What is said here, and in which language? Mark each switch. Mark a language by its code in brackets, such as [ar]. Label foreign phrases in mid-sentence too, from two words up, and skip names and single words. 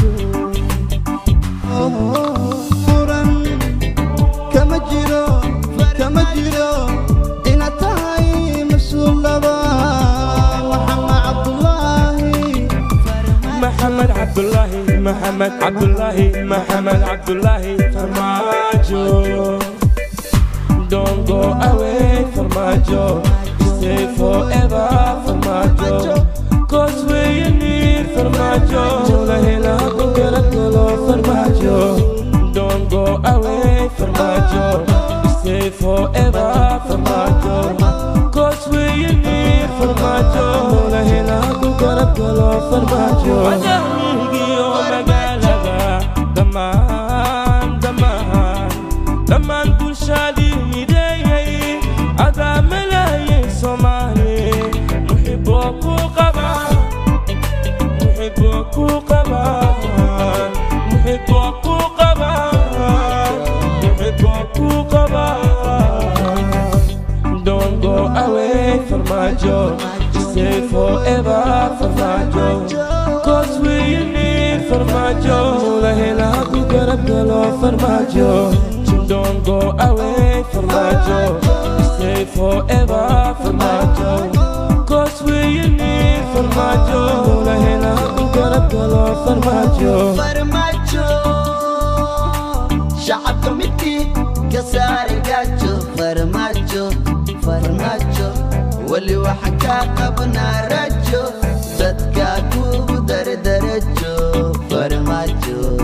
[so] muran kama jiro ina tahay mas'uul laba محمد عبد الله Farmaajo. [en] Don't go away Farmaajo, stay forever Farmaajo, cause we need Farmaajo, [ar] لا إله إلا الله [en] Farmaajo. Don't go away Farmaajo, stay forever Farmaajo, cause we need Farmaajo, [ar] لا إله إلا الله [en] Farmaajo. [so] Daman bulshadi midayay ada malayin Somali muhibbuku [en] qaba Don't go away Farmaajo, stay forever Farmaajo, cause we need Farmaajo, [ar] لا إله إلا الله [en] Farmaajo. Don't go away Farmaajo, stay forever Farmaajo, cause we need Farmaajo, [ar] لا إله إلا الله [en] Farmaajo. [so] Shacabka midkii ka saari gaajo Farmaajo wali waxa ka qabnaa rajo dadka kugu dardarajo Farmaajo